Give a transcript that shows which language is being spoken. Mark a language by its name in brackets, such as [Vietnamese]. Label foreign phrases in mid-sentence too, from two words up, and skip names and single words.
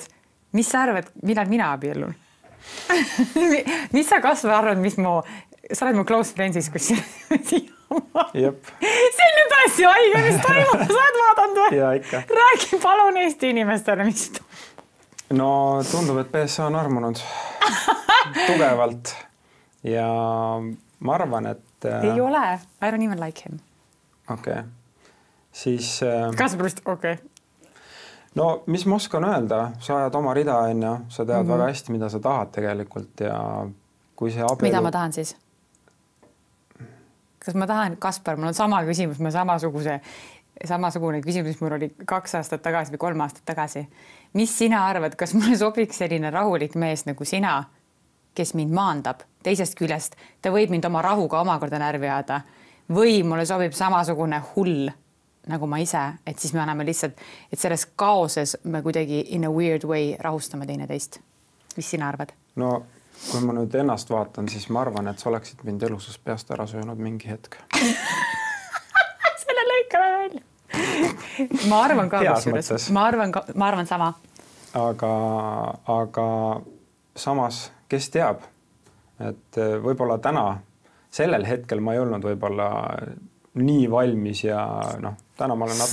[Estonian] Mis sa arvad, millal mina abiellun? Mis sa kasva arvad, sa oled mu [English] close friendsis, [Estonian] kus Jep. See on nüüd hästi haige, mis toimub, sa oled vaadanud või? Ja ikka. Räägi palun Eesti inimestele, mis toimub. No tundub, et PSA on armunud tugevalt ja... Ma arvan, et... Ei ole. [English] I don't even like him. [Estonian] Okei. Siis... Kasparust, okei. No, mis ma oskan öelda? Sa ajad oma rida, sa tead väga hästi, mida sa tahad tegelikult ja kui see abielu... Mida ma tahan siis? Kas ma tahan, Kaspar, mul on sama küsimus, ma samasugune küsimus, mis mul oli 2 aastat tagasi või 3 aastat tagasi. Mis sina arvad, kas mulle sobiks selline rahulik mees nagu sina, kes mind maandab, teisest küljest ta võib mind oma rahuga omakorda närvi ajada või mulle sobib samasugune hull nagu ma ise, et siis me anname lihtsalt, et selles kaoses me kuidagi [English] in a weird way [Estonian] rahustame teineteist. Mis sina arvad? No kui ma nüüd ennast vaatan, siis ma arvan, et sa oleksid mind elusust peast ära söönud mingi hetk. Selle lõikame välja. Ma arvan ka, ma arvan sama. Aga samas, kes teab, et võib-olla täna, sellel hetkel ma ei olnud võib-olla nii valmis ja täna ma olen